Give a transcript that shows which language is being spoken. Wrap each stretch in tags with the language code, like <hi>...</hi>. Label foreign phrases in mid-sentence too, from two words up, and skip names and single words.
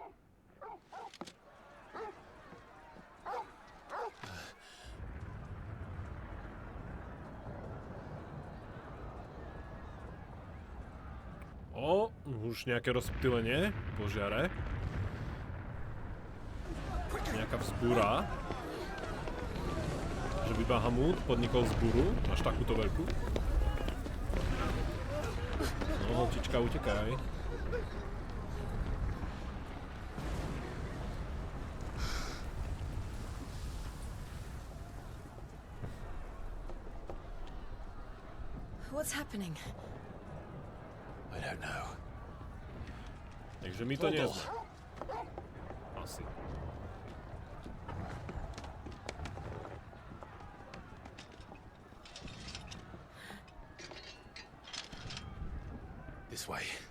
<sk>Už nejaké rozptýlenie, požiare. Nejaká vzbúra. Že by Bahamut podnikol vzbúru, až takúto veľkú. No, holčička, utekaj.</sk> <en>What's happening? I don't know.</en> <sk>Takže my to nie sme. Asi.</sk> <en>This way.</en>